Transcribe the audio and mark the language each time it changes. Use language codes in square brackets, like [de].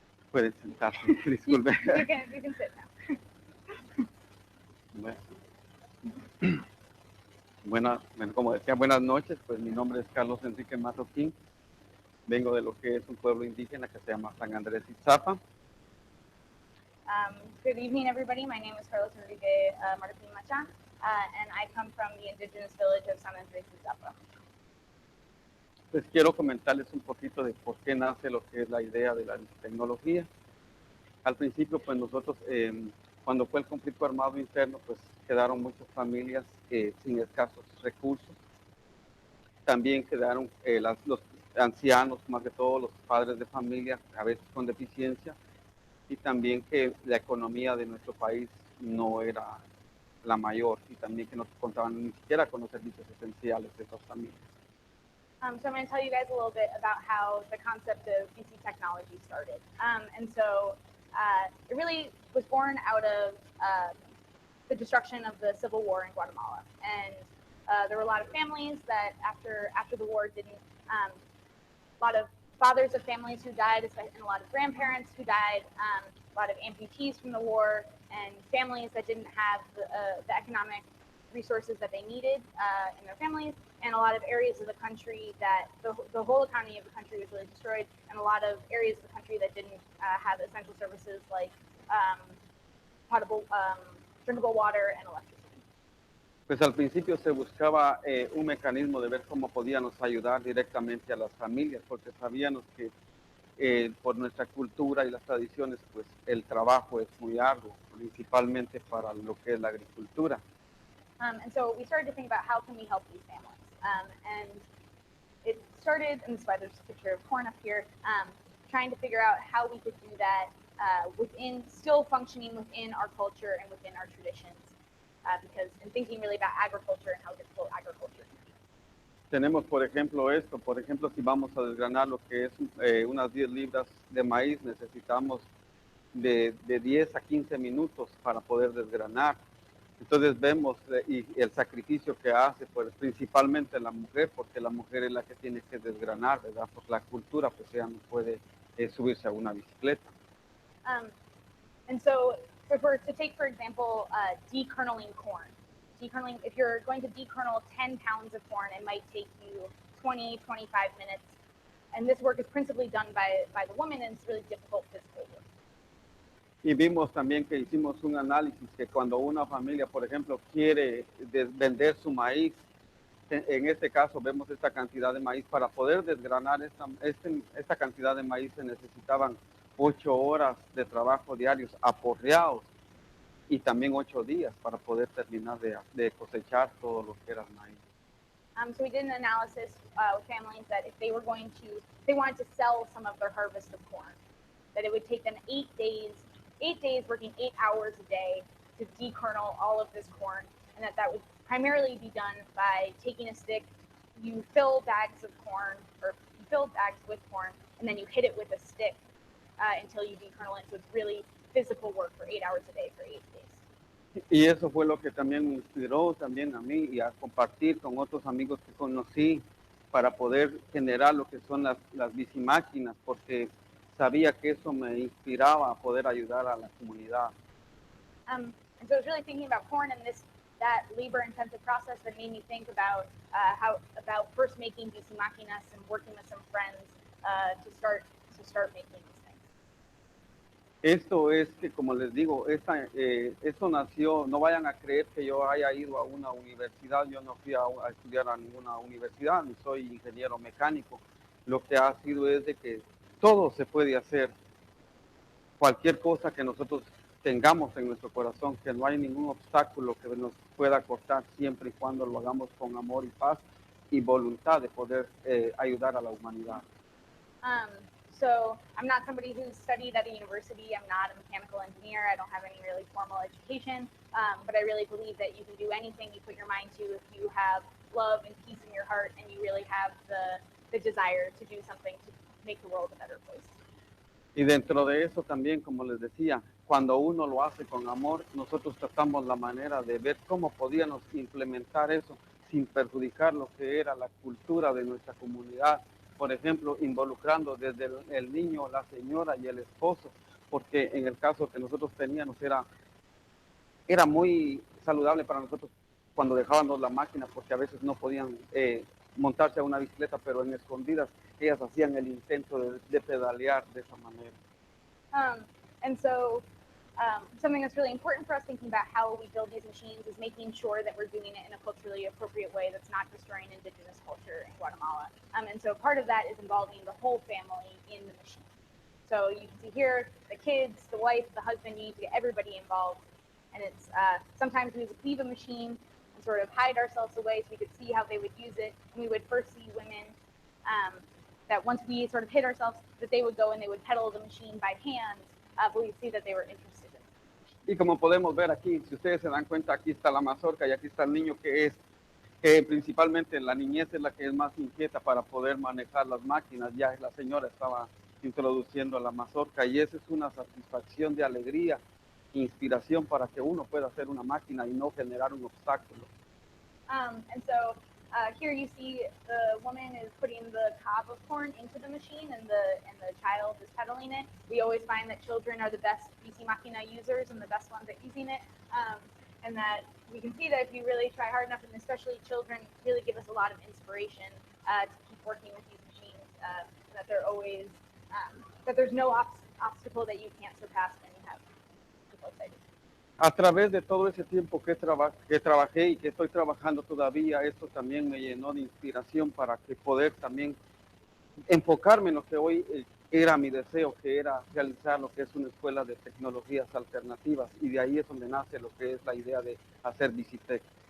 [es] Pueden sentarse, disculpe. [en] You can sit now. [es] Bueno, como decía, buenas noches. Pues mi nombre es Carlos Enrique Marroquin. Vengo de lo que es un pueblo indígena que se llama San Andrés Itzapa. [en] Good evening, everybody. My name is Carlos Marroquin Macha, and I come from the indigenous village of San Andrés Izapa. [es] Pues quiero comentarles un poquito de por qué nace lo que es la idea de la tecnología. Al principio, pues nosotros, cuando fue el conflicto armado interno, pues quedaron muchas familias sin escasos recursos. También quedaron los ancianos, más que todo los padres de familia, a veces con deficiencia, y también que la economía de nuestro país no era la mayor y también que no contaban ni siquiera con los servicios esenciales de esas familias. [en] So I'm going to tell you guys a little bit about how the concept of Bici technology started. And so it really was born out of the destruction of the civil war in Guatemala. And there were a lot of families that after the war didn't, a lot of fathers of families who died, and a lot of grandparents who died, a lot of amputees from the war, and families that didn't have the economic resources that they needed in their families. and a lot of areas of the country that the whole economy of the country was really destroyed, and a lot of areas of the country that didn't have essential services like potable, drinkable water and electricity. [es] Pues al principio se buscaba un mecanismo de ver cómo podíamos ayudar directamente a las familias, porque sabíamos que por nuestra cultura y las tradiciones, pues el trabajo es muy arduo, principalmente para lo que es la agricultura. [en] And so we started to think about how can we help these families. And it started, and this is why there's a picture of corn up here, trying to figure out how we could do that still functioning within our culture and within our traditions. Because in thinking really about agriculture and how difficult agriculture can be. [es] Tenemos, por ejemplo, esto. Por ejemplo, si vamos a desgranar lo que es unas 10 libras de maíz, necesitamos de 10 a 15 minutos para poder desgranar. Entonces vemos y el sacrificio que hace, pues, principalmente la mujer, porque la mujer es la que tiene que desgranar, ¿verdad? Por la cultura, pues ella no puede subirse a una bicicleta. [en] And so, to take, for example, dekerneling corn. Dekerneling, if you're going to dekernel 10 pounds of corn, it might take you 20, 25 minutes. And this work is principally done by the woman, and it's really difficult physical work. [es] Y vimos también que hicimos un análisis que cuando una familia, por ejemplo, quiere vender su maíz, en este caso vemos esta cantidad de maíz, para poder desgranar esta cantidad de maíz se necesitaban 8 horas de trabajo diarios aporreados y también 8 días para poder terminar de cosechar todo lo que era el maíz. [en] So we did an analysis with families that if they wanted to sell some of their harvest of corn, that it would take them 8 days working 8 hours a day to dekernel all of this corn, and that would primarily be done by taking a stick, you fill bags of corn, or you fill bags with corn, and then you hit it with a stick until you dekernel it. So it's really physical work for 8 hours a day for 8 days. [es] Y eso fue lo que también me inspiró también a mí y a compartir con otros amigos que conocí para poder generar lo que son las bicimáquinas, porque sabía que eso me inspiraba a poder ayudar a la comunidad. [en] And so I was really thinking about corn and that labor-intensive process that made me think about about first making bicimaquinas and working with some friends to start making these things. [es] Esto es que, como les digo, esto nació, no vayan a creer que yo haya ido a una universidad, yo no fui a estudiar a ninguna universidad, ni soy ingeniero mecánico. Lo que ha sido es de que todo se puede hacer, cualquier cosa que nosotros tengamos en nuestro corazón, que no hay ningún obstáculo que nos pueda cortar siempre y cuando lo hagamos con amor y paz y voluntad de poder ayudar a la humanidad. [en] So I'm not somebody who's studied at a university. I'm not a mechanical engineer. I don't have any really formal education, but I really believe that you can do anything you put your mind to if you have love and peace in your heart and you really have the desire to do something to make the world a better place. [es] Y dentro de eso también, como les decía, cuando uno lo hace con amor, nosotros tratamos la manera de ver cómo podíamos implementar eso sin perjudicar lo que era la cultura de nuestra comunidad. Por ejemplo, involucrando desde el niño, la señora y el esposo, porque en el caso que nosotros teníamos era muy saludable para nosotros cuando dejábamos la máquina, porque a veces no podían montarse a una bicicleta, pero en escondidas ellas hacían el intento de pedalear de esa manera. [en] And so something that's really important for us thinking about how we build these machines is making sure that we're doing it in a culturally appropriate way that's not destroying indigenous culture in Guatemala. And so part of that is involving the whole family in the machine. So you can see here, the kids, the wife, the husband, you need to get everybody involved. And it's sometimes we would leave a machine and sort of hide ourselves away so we could see how they would use it. And we would first see women that once we sort of hid ourselves, that they would go and they would pedal the machine by hand, but we'd see that they were interested in it. [es] Y como podemos ver aquí, si ustedes se dan cuenta, aquí está la mazorca y aquí está el niño que principalmente la niñez es la que es más inquieta para poder manejar las máquinas. Ya la señora estaba introduciendo la mazorca y esa es una satisfacción de alegría, inspiración para que uno pueda hacer una máquina y no generar un obstáculo. [en] And so here you see the woman is putting the cob of corn into the machine and the child is pedaling it. We always find that children are the best bici máquina users and the best ones at using it. and that we can see that if you really try hard enough, and especially children really give us a lot of inspiration to keep working with these machines, that they're always, that there's no obstacle that you can't surpass when you have people excited. [es] A través de todo ese tiempo que trabajé y que estoy trabajando todavía, esto también me llenó de inspiración para que poder también enfocarme en lo que hoy era mi deseo, que era realizar lo que es una escuela de tecnologías alternativas, y de ahí es donde nace lo que es la idea de hacer Bici Tec.